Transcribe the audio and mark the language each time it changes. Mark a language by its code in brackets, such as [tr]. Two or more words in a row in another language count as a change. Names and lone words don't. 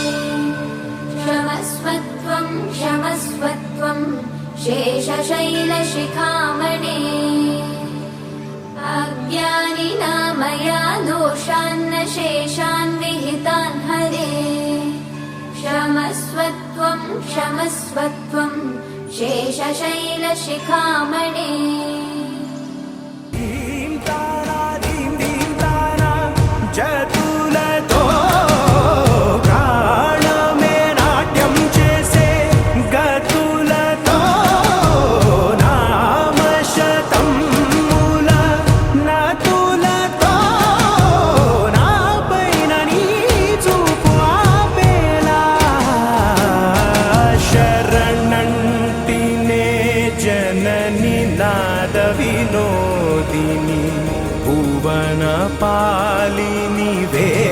[sa] क्षमस्वत्वं क्षमस्वत्वं शेषशैलशिखामणे अज्ञानिना मया दोषान्न शेषान् विहितान् हरे क्षमस्वत्वं क्षमस्वत्वं शेषशैलशिखामणे [te] ధీం తారా ధీం ధీం తారా జతులతో ప్రాణమే నాట్యం చేసే గతులతో నామశతం మూల నతులతో నాపైన నీ చూపు ఆపేలా శరణంటినే జనని నాద వినోదిని భువన పాలినివే